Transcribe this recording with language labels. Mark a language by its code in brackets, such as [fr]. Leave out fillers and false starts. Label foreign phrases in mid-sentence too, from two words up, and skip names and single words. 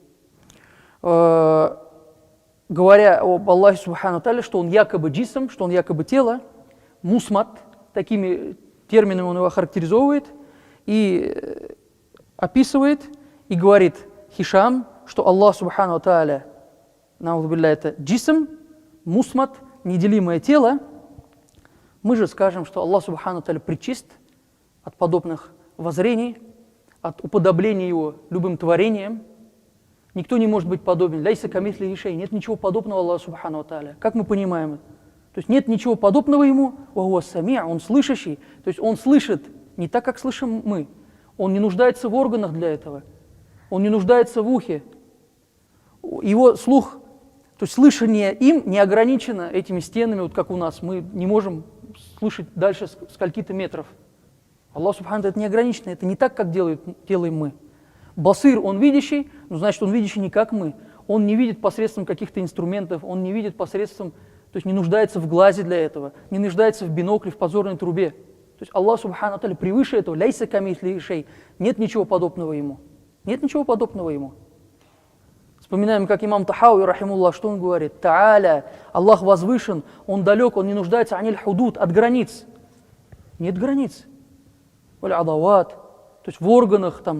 [ru] Говоря об Аллахе [ar] سبحانه تعالى, [ru] что он якобы джисм, что он якобы тело, мусмат, такими терминами он его характеризовывает и описывает, и говорит Хишам, что Аллах [ar] سبحانه تعالى, [ru] это [ar] جسم، مصمت, [ru] неделимое тело. Мы же скажем, что Аллах [ar] سبحانه تعالى [ru] пречист от подобных воззрений, от уподобления его любым творением. Никто не может быть подобен. [ar] ليس كمثله شيء. [ru] Нет ничего подобного Аллаху [ar] سبحانه تعالى. [ru] Как мы понимаем это? То есть нет ничего подобного ему. [ar] وهو السميع, [ru] он слышащий. То есть он слышит не так, как слышим мы. Он не нуждается в органах для этого. Он не нуждается в ухе. Его слух, то есть слышание им не ограничено этими стенами, вот как у нас. Мы не можем слышать дальше скольки-то метров. Аллах Субхану это не ограничено, это не так, как делаем мы. Басир, он видящий, но значит, он видящий не как мы. Он не видит посредством каких-то инструментов, он не видит посредством, то есть не нуждается в глазе для этого, не нуждается в бинокле, в позорной трубе. То есть Аллах [ar] سبحانه تعالى [ru] превыше этого, [ar] ليس كمثله شيء, [ru] нет ничего подобного ему. Нет ничего подобного ему. Вспоминаем, как имам Тахауи, рахимуллах, что он говорит. Тааля, Аллах возвышен, он далек, он не нуждается [ar] عن الحدود, [ru] от границ. Нет границ. [ar] والأدوات, [ru] то есть в органах там.